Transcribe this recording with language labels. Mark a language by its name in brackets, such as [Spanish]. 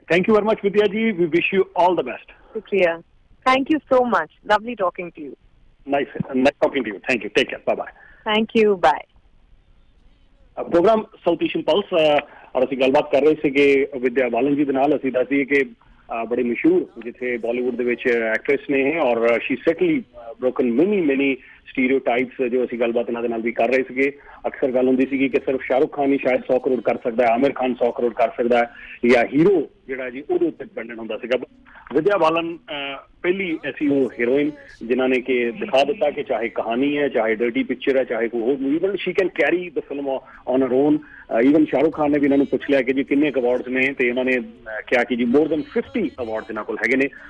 [English] Thank you very much Vidya ji, we wish you all the best. शुक्रिया, thank you so much, lovely talking to you. Nice talking to you, thank you, take care, bye bye. Thank you, bye. [Hindi] Programme south Asian pulse और [Punjabi] ਅਸੀਂ ਗੱਲਬਾਤ ਕਰ ਰਹੇ ਸੀਗੇ ਵਿਦਿਆ ਬਾਲਨ ਜੀ ਦੇ ਨਾਲ। ਅਸੀਂ ਦੱਸਦੀ ਕਿ ਬੜੇ ਮਸ਼ਹੂਰ ਜਿੱਥੇ ਬਾਲੀਵੁੱਡ ਦੇ ਵਿੱਚ ਐਕਟ੍ਰੈਸ ਨੇ ਇਹ, ਔਰ [English] she certainly broken many stereotypes [Punjabi] ਜੋ ਅਸੀਂ ਗੱਲਬਾਤ ਇਹਨਾਂ ਦੇ ਨਾਲ ਵੀ ਕਰ ਰਹੇ ਸੀਗੇ। ਅਕਸਰ ਗੱਲ ਹੁੰਦੀ ਸੀਗੀ ਕਿ ਸਿਰਫ ਸ਼ਾਹਰੁਖ ਖਾਨ ਹੀ ਸ਼ਾਇਦ 100 ਕਰੋੜ ਕਰ ਸਕਦਾ ਹੈ, ਆਮਿਰ ਖਾਨ 100 ਕਰੋੜ ਕਰ ਸਕਦਾ ਹੈ, ਜਾਂ ਹੀਰੋ ਜਿਹੜਾ ਜੀ ਉਹਦੇ ਉੱਤੇ ਡਿਪੈਂਡੈਂਟ ਹੁੰਦਾ ਸੀਗਾ। [Hindi] ਵਿਦਿਆ ਬਾਲਨ पहली ऐसी वो हीरोइन जिन्होंने कि दिखा दिता कि चाहे कहानी है, चाहे डर्टी पिक्चर है, चाहे कोई होर movie, [English] She can carry the film on her own. [Hindi] Even Shahrukh Khan ने भी इन्होंने पूछ लिया कि जी किन्ने अवार्ड्स ने, तो इन्होंने क्या कि जी मोर देन 50 अवार्ड्स इन्होंने [Punjabi] कोल हैगे ने।